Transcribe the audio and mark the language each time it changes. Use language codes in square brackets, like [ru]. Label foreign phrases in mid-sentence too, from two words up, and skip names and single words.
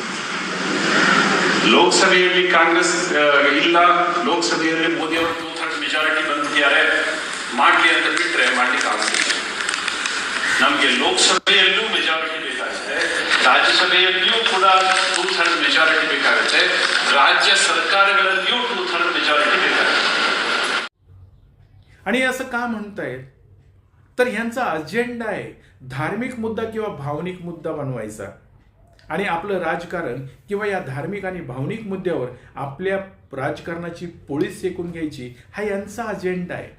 [kn] ಲೋಕಸಭೆಯಲ್ಲಿ ಕಾಂಗ್ರೆಸ್ ಇಲ್ಲ, ಲೋಕಸಭೆಯಲ್ಲಿ ಮೋದಿ ಅವರು 2/3 ಮೆಜಾರಿಟಿ ಬಂದಿದ್ದಾರೆ, ಮಾಡ್ಲಿ ಅಂತ ಬಿಟ್ರೆ ಮಾಡ್ಲಿಕ್ಕೆ ಆಗುದಿಲ್ಲ. ನಮಗೆ ಲೋಕಸಭೆಯಲ್ಲೂ ಮೆಜಾರಿಟಿ ಬೇಕಾಗುತ್ತೆ, ರಾಜ್ಯಸಭೆಯಲ್ಲಿಯೂ ಕೂಡ 2/3 ಮೆಜಾರಿಟಿ ಬೇಕಾಗುತ್ತೆ, राज्य सरकारಗಳಲ್ಲಿಯೂ 2/3 ಮೆಜಾರಿಟಿ ಬೇಕಾಗುತ್ತೆ. [mr] आणि असं का म्हणतायत तर ह्यांचा अजेंडा आहे धार्मिक मुद्दा किंवा भावनिक मुद्दा बनवायचा आणि आपलं राजकारण किंवा या धार्मिक आणि भावनिक मुद्द्यावर आपल्या राजकारणाची पोळी सेकून घ्यायची, हा यांचा अजेंडा आहे.